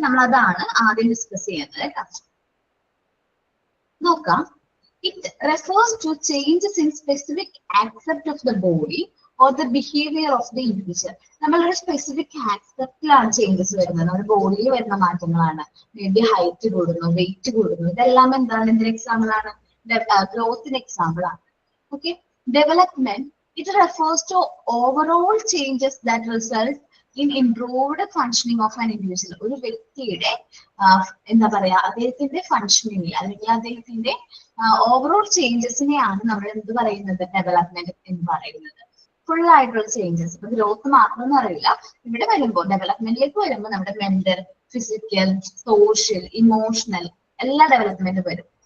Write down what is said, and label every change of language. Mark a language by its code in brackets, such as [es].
[ml] നമ്മൾ അതാണ് ആദ്യം ഡിസ്കസ് ചെയ്യുന്നത്. നോക്കാം. [en] It refers to changes in specific aspect of the body or the behavior of the individual. [ml] നമ്മളൊരു സ്പെസിഫിക് ആസ്പെക്റ്റിലാണ് ചേഞ്ചസ് വരുന്നത്, നമ്മുടെ ബോഡിയിൽ വരുന്ന മാറ്റങ്ങളാണ്. മേ ബി ഹൈറ്റ് കൂടുന്നു, വെയിറ്റ് കൂടുന്നു, ഇതെല്ലാം എന്താണ്, എന്തിന് എക്സാമ്പിൾ ആണ്? ഗ്രോത്തിന് എക്സാമ്പിൾ ആണ്. [en] Okay, development it refers to overall changes that result in improved functioning of an individual. [ml] ഒരു വ്യക്തിയുടെ എന്താ പറയാ, അദ്ദേഹത്തിന്റെ ഫങ്ഷനിങ് അല്ലെങ്കിൽ അദ്ദേഹത്തിന്റെ ഓവറോൾ ചേഞ്ചസിനെയാണ് നമ്മൾ എന്ത് പറയുന്നത്, ഡെവലപ്മെന്റ് എന്ന് പറയുന്നത്. ഫുൾ ആയിട്ടുള്ള ചേഞ്ചസ്. ഇപ്പൊ ഗ്രോത്ത് മാത്രം അറിയില്ല, ഇവിടെ വരുമ്പോൾ ഡെവലപ്മെന്റിലേക്ക് വരുമ്പോൾ നമ്മുടെ മെന്റൽ, ഫിസിക്കൽ, സോഷ്യൽ, ഇമോഷണൽ എല്ലാ ഡെവലപ്മെന്റും വരും.